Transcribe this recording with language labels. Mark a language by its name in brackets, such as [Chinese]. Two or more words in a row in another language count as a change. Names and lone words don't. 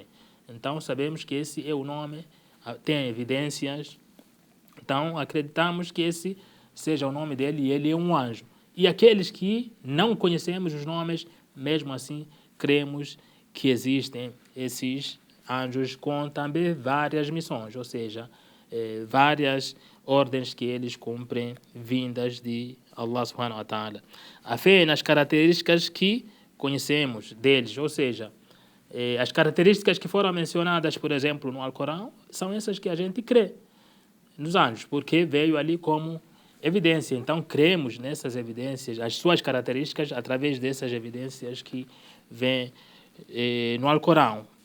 [Portuguese] Então sabemos que esse é o nome, tem evidências, então acreditamos que esse seja o nome dele e ele é um anjo. E aqueles que não conhecemos os nomes, mesmo assim cremos que existem esses anjos com também várias missões, ou seja, várias ordens que eles cumprem vindas de Allah [Arabic] سبحانه وتعالى. [Portuguese] A fé nas características que conhecemos deles, ou seja, as características que foram mencionadas, por exemplo, no Alcorão, são essas que a gente crê nos anjos, porque veio ali como evidência. Então, cremos nessas evidências, as suas características, através dessas evidências que vêm no Alcorão.